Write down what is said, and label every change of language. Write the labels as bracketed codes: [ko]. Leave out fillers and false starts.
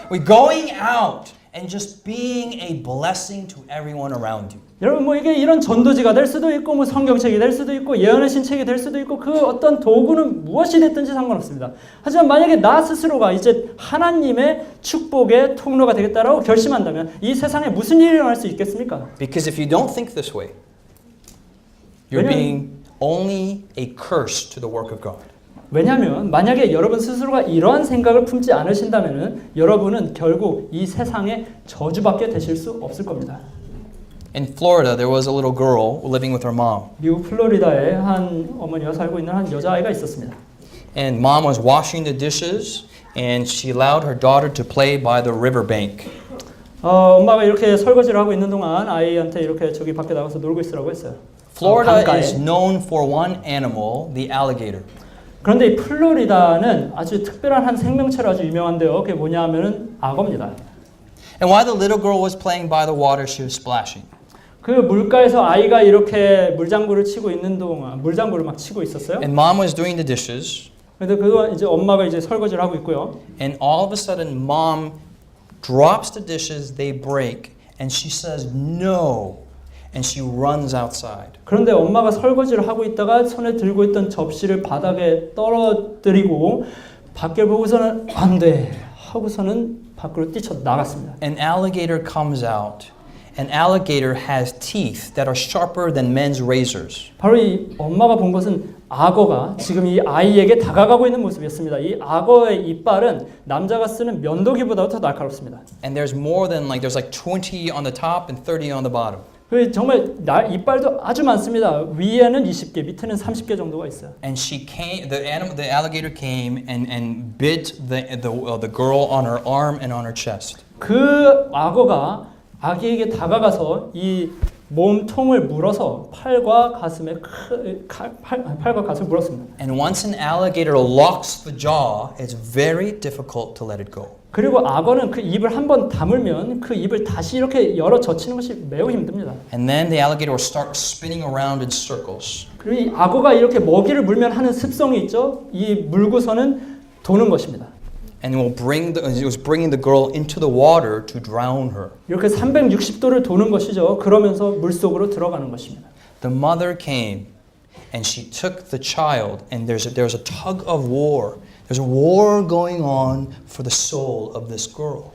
[en] We're going out and just being a blessing to everyone around you. [ko] 여러분 이게 이런 전도지가 될 수도 있고 성경책이 될 수도 있고 예언의 신책이 될 수도 있고 그 어떤 도구는 무엇이 됐든지 상관없습니다. 하지만 만약에 나 스스로가 이제 하나님의 축복의 통로가 되겠다라고 결심한다면 이 세상에 무슨 일이 일어날 수 있겠습니까? [en] Because if you don't think this way, you're being only a curse to the work of God. [ko] 왜냐하면 만약에 여러분 스스로가 이러한 생각을 품지 않으신다면 여러분은 결국 이 세상에 저주받게 되실 수 없을 겁니다. [en] In Florida, there was a little girl living with her mom. [ko] 미국 플로리다에 한 어머니가 살고 있는 한 여자아이가 있었습니다. [en] And mom was washing the dishes, and she allowed her daughter to play by the riverbank. [ko] 엄마가 이렇게 설거지를 하고 있는 동안 아이한테 이렇게 저기 밖에 나가서 놀고 있으라고 했어요. [en] Florida [ko] 강가에. [en] is known for one animal, the alligator. [ko] 그런데 이 플로리다는 아주 특별한 한 생명체로 아주 유명한데요. 그게 뭐냐 하면은 악어입니다. [en] And while the little girl was playing by the water, she was splashing. [ko] 그 물가에서 아이가 이렇게 물장구를 치고 있는 동안 물장구를 막 치고 있었어요. [en] And mom was doing the dishes. [ko] 그런데 그동안 이제 엄마가 이제 설거지를 하고 있고요. [en] And all of a sudden, mom drops the dishes, they break, and she says, no. And she runs outside. [ko] 그런데 엄마가 설거지를 하고 있다가 손에 들고 있던 접시를 바닥에 떨어뜨리고 밖을 보고서는 안 돼 하고서는 밖으로 뛰쳐 나갔습니다. [en] An alligator comes out. An alligator has teeth that are sharper than men's razors. [ko] 바로 이 엄마가 본 것은 악어가 지금 이 아이에게 다가가고 있는 모습이었습니다. 이 악어의 이빨은 남자가 쓰는 면도기보다 더 날카롭습니다. [en] And there's more than there's like 20 on the top and 30 on the bottom. [ko] 그 정말 이빨도 아주 많습니다. 위에는 20개, 밑에는 30개 정도가 있어요. [en] And she came. The alligator came and bit the girl on her arm and on her chest. [ko] 그 악어가 아기에게 다가가서 이 몸통을 물어서 팔과 가슴에 팔과 가슴을 물었습니다. [en] And once an alligator locks the jaw, it's very difficult to let it go. [ko] 그리고 악어는 그 입을 한번 다물면 그 입을 다시 이렇게 열어 젖히는 것이 매우 힘듭니다. [en] And then the alligator will start spinning around in circles. [ko] 그리고 이 악어가 이렇게 먹이를 물면 하는 습성이 있죠. 이 물고서는 도는 것입니다. [en] And it was bringing the girl into the water to drown her. [ko] 이렇게 360도를 도는 것이죠. 그러면서 물속으로 들어가는 것입니다. [en] The mother came and she took the child and there's a tug of war. There's a war going on for the soul of this girl.